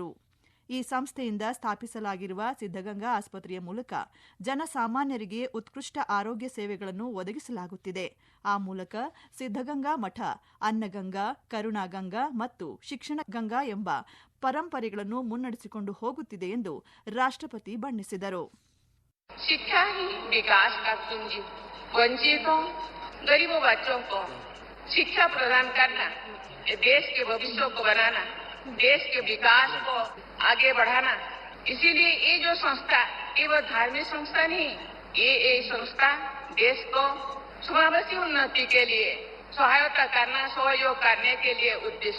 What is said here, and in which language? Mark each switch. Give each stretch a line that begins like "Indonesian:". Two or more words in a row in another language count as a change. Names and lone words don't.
Kannada: ಈ ಸಂಸ್ಥೆಯಿಂದ ಸ್ಥಾಪಿಸಲಾಗಿರುವ ಸಿದ್ದಗಂಗಾ ಆಸ್ಪತ್ರೆಯ ಮೂಲಕ ಜನಸಾಮಾನ್ಯರಿಗೆ ಉತ್ಕೃಷ್ಟ ಆರೋಗ್ಯ ಸೇವೆಗಳನ್ನು ಒದಗಿಸಲಾಗುತ್ತಿದೆ. ಆ ಮೂಲಕ ಸಿದ್ದಗಂಗಾ ಮಠ ಅನ್ನಗಂಗಾ, ಕರುಣಾಗಂಗಾ ಮತ್ತು ಶಿಕ್ಷಣ ಗಂಗಾ ಎಂಬ ಪರಂಪರೆಗಳನ್ನು ಮುನ್ನಡೆಸಿಕೊಂಡು ಹೋಗುತ್ತಿದೆ ಎಂದು ರಾಷ್ಟ್ರಪತಿ ಬಣ್ಣಿಸಿದರು.
Hindi: शिक्षा ही विकास का कुंजी, वंचितों, गरीबों बच्चों को शिक्षा प्रदान करना, देश के भविष्य को बनाना, देश के विकास को आगे बढ़ाना. इसीलिए ये जो संस्था ये वो धार्मिक संस्था नहीं, ये संस्था देश को समावेशी उन्नति के लिए सहायता करना, सहयोग करने के लिए उद्देश्य.